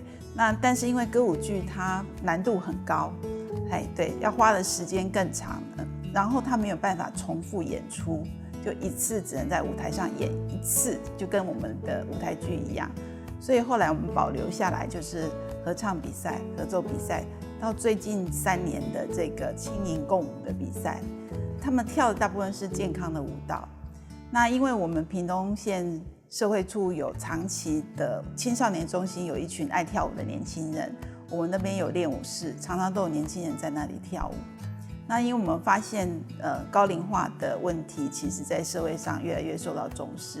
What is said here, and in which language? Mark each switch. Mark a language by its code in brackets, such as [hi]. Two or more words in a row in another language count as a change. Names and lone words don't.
[zh] 那但是因為歌舞劇它難度很高，對，要花的時間更長，然後它沒有辦法重複演出，就一次只能在舞台上演一次，就跟我們的舞台劇一樣。所以後來我們保留下來就是合唱比賽、合奏比賽，到最近3年的這個輕盈共舞的比賽，他們跳的大部分是健康的舞蹈。那因为我们屏东县社会处有长期的青少年中心，有一群爱跳舞的年轻人，我们那边有练舞室，常常都有年轻人在那里跳舞。那因为我们发现，高龄化的问题，其实在社会上越来越受到重视。